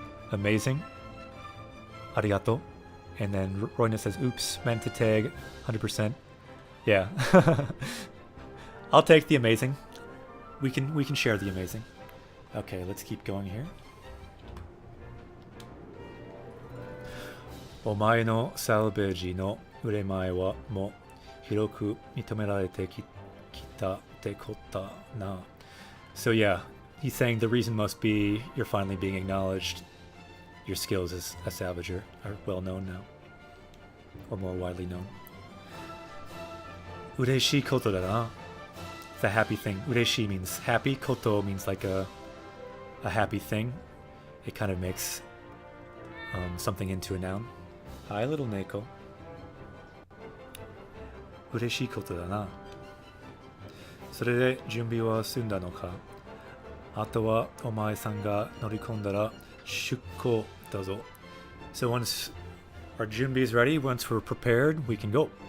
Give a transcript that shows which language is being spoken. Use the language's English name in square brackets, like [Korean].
[English] Amazing. Arigato. And then Royna says, oops, meant to tag 100%. Yeah. I'll take the amazing. We can share the amazing. Okay, let's keep going here. [Japanese] お前のサルベージの売れ前はもう広く認められてきたってことな. [English] So yeah, he's saying the reason must be you're finally being acknowledged. Your skills as a salvager are well known now, or more widely known. [Japanese] 嬉しいことだな. [English] It's a happy thing. 嬉しい means happy. Koto means like a happy thing. It kind of makes something into a noun. Hi, little Neko. [Japanese] 嬉しいことだな. それで準備は済んだのか?あとはお前さんが乗り込んだら出航だぞ. [English] So once our junbi is ready, once we're prepared, we can go.